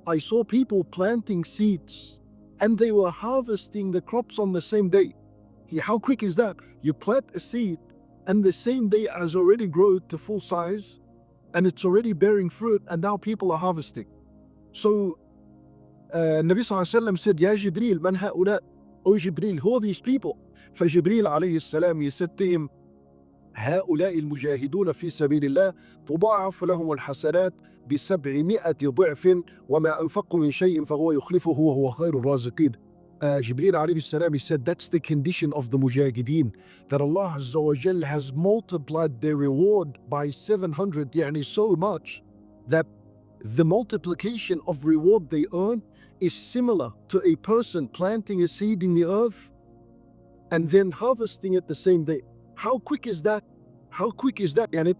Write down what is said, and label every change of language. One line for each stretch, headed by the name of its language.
English: I saw people planting seeds, and they were harvesting the crops on the same day. How quick is that? You plant a seed, and the same day has already grown to full size, and it's already bearing fruit, and now people are harvesting. So Nabi Sallallahu Alaihi Wasallam said, Ya Jibreel,
Arabic: man ha'ula?
English: O Jibreel, who are these people? For Jibreel alayhi salam, he said to him,
Arabic: هؤلاء المجاهدون في سبيل الله تضاعف لهم الحسنات ب700 ضعف وما أنفقوا من شيء فهو يخلفه وهو خير الرازقين.
English: Jibreel alayhi salam, he said that's the condition of the mujahideen, that Allah Azza wa Jal has multiplied their reward by 700, so much that the multiplication of reward they earn is similar to a person planting a seed in the earth and then harvesting it the same day. How quick is that? How quick is that?